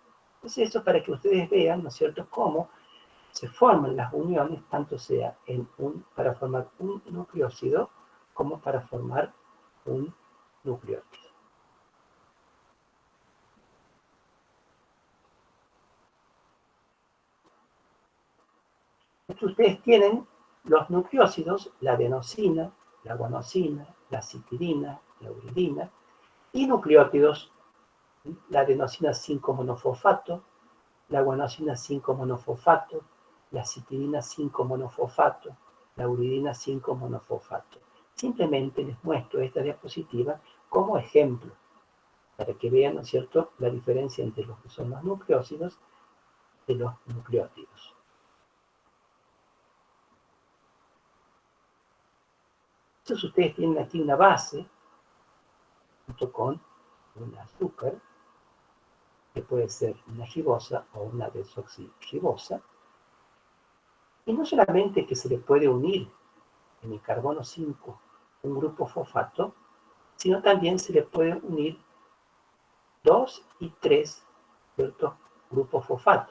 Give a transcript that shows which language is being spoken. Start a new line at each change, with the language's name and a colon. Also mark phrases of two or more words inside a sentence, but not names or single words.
Spanish: Entonces, eso para que ustedes vean, ¿no es cierto?, cómo se forman las uniones, tanto sea para formar un nucleósido como para formar un nucleótido. Entonces, ustedes tienen los nucleósidos, la adenosina, la guanosina, la citidina, la uridina, y nucleótidos, la adenosina 5 monofosfato, la guanosina 5 monofosfato, la citidina 5 monofosfato, la uridina 5 monofosfato. Simplemente les muestro esta diapositiva como ejemplo, para que vean, ¿no es cierto?, la diferencia entre lo que son los nucleósidos de los nucleótidos. Entonces ustedes tienen aquí una base, junto con un azúcar, que puede ser una ribosa o una desoxirribosa, y no solamente que se le puede unir en el carbono 5 un grupo fosfato, sino también se le puede unir 2 y 3 ciertos grupos fosfato.